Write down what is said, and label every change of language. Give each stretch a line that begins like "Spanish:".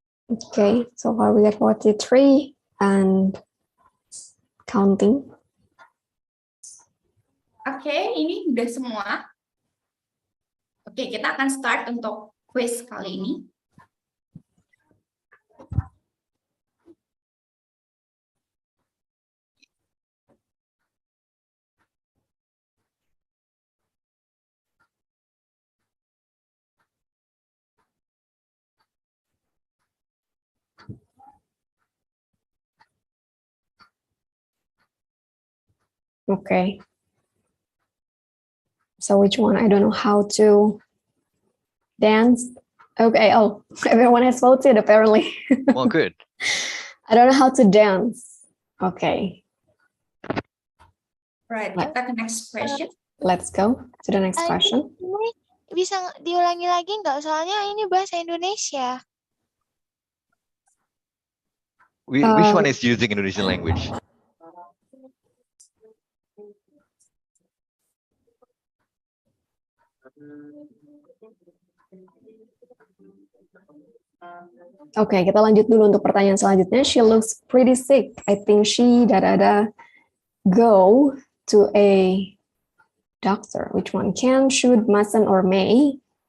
English: Okay, so far we got 43 and counting.
Indonesian: Oke, ini udah semua. Oke, kita akan start untuk quiz kali ini.
English: Okay. So which one? I don't know how to dance. Okay. Oh, everyone has voted apparently. Well, good. I don't know how to dance. Okay. Right,
Indonesian: kita ke
English: next question. Let's go to the next question.
Indonesian: Ini bisa diulangi lagi nggak? Soalnya ini bahasa Indonesia.
English: Which one is using Indonesian language?
Indonesian: Oke, kita lanjut dulu untuk pertanyaan selanjutnya.
English: She looks pretty sick. I think she go to a doctor. Which one? Can, should, mustn't, or may?